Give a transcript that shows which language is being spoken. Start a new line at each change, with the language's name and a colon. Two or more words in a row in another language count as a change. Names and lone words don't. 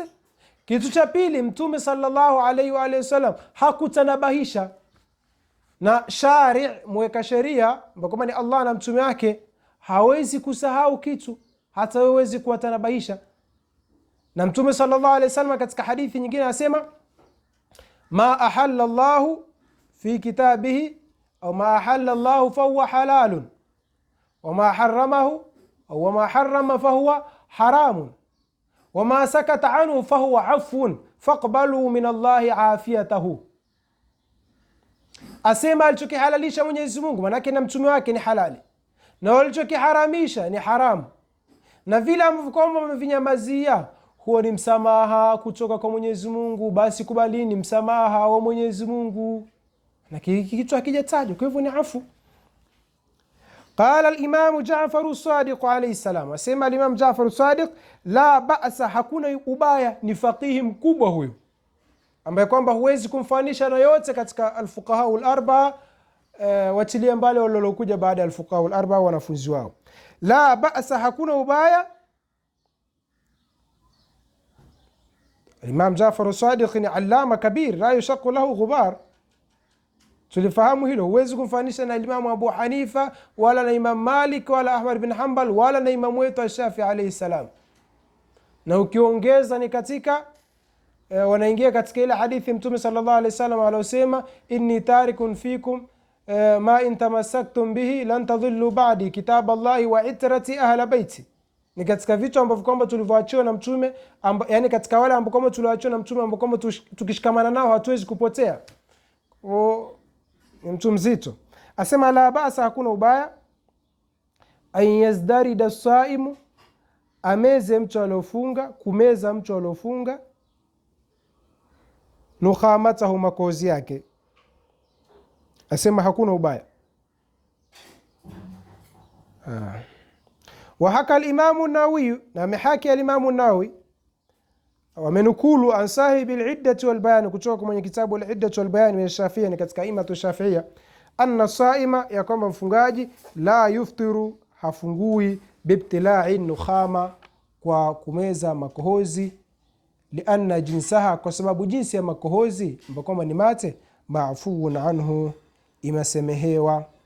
Swahili: Kitu cha pili, mtume
Arabic: صلى الله عليه وعلى آله وسلم
Swahili: hakutanabahisha, na shari' mweka sheria ambao ni Allah na mtume wake hawezi kusahau kitu, hata wewe huwezi kuwatanabahisha. Na mtume
Arabic: صلى الله عليه وسلم
Swahili: katika hadithi nyingine anasema
Arabic: ما أحل الله في كتابه أو ما أحل الله فهو حلال وما حرمه أو وما حرم فهو حرام وما سكت عنه فهو عفو فاقبلوا من الله عافيته.
Swahili: Asema alichokihalalisha Mwenyezi Mungu manake na mtume wake ni halali, na alichokiharamisha ni haramu, na vile ambavyo kwamba mmevinyamazia huo ni msamaha kutoka kwa Mwenyezi Mungu, basi kubalini msamaha wa Mwenyezi Mungu, na kitu hakijatajwa, kwa hivyo ni afu.
Arabic: قال الإمام جعفر الصادق عليه السلام, asema al-Imam Ja'far as-Sadiq, لا بأس,
Swahili: hakuna ubaya. Ni faqihi mkubwa huyo ambaye kwamba huwezi kumfanisha na yote katika
Arabic: الفقهاء الأربعة,
Swahili: wachilia mbali walilokuja baada ya
Arabic: الفقهاء الأربعة
Swahili: wanafunzi wao.
Arabic: لا بأس,
Swahili: hakuna ubaya. Imam Ja'far as-Sadiq ni
Arabic: علامة كبير, لا يشق له غبار.
Swahili: Tulifahamu hilo, huwezi kumfanisha na Imam Abu Hanifa wala na Imam Malik wala Ahmad bin Hanbal wala na Imam wetu Shafi'i
Arabic: عليه السلام.
Swahili: Na ukiongeza ni katika wanaingia katika ile hadithi Mtume
Arabic: صلى الله عليه وسلم
Swahili: aliyosema,
Arabic: إني تارك فيكم ما إن تمسكتم به لن تضلوا بعدي كتاب الله وعترتي أهل بيتي.
Swahili: Ni katika vitu ambavyo kwamba tulivyoachiwa na mtume, yani katika wale ambao kwamba tuliachiwa na mtume ambao kwamba tukishikamana nao hatuwezi kupotea. Ni mtu mzito. Asema
Arabic: لا بأس,
Swahili: hakuna ubaya,
Arabic: أن يزدرد الصائم,
Swahili: ameze mtu aliofunga, kumeza mtu aliofunga, nukhamatahu, makozi yake. Asema hakuna ubaya.
Arabic: وحكى
Swahili: al-Imam an-Nawawi, na amehaki al-Imam an-Nawawi wamenukulu
Arabic: عن صاحب العدة
Swahili: wal-Bayan, kutoka kwenye kitabu al-Iddati wal-Bayan ya Shafi'i, ni katika
Arabic: أئمة الشافعية, أن الصائم,
Swahili: ya kwamba mfungaji,
Arabic: لا يفطر,
Swahili: hafungui,
Arabic: بابتلاع النخامة,
Swahili: kwa kumeza makohozi,
Arabic: لأن جنسها,
Swahili: kwa sababu jinsi ya makohozi ambayo kwamba ni mate,
Arabic: معفو عنه,
Swahili: imesemehewa.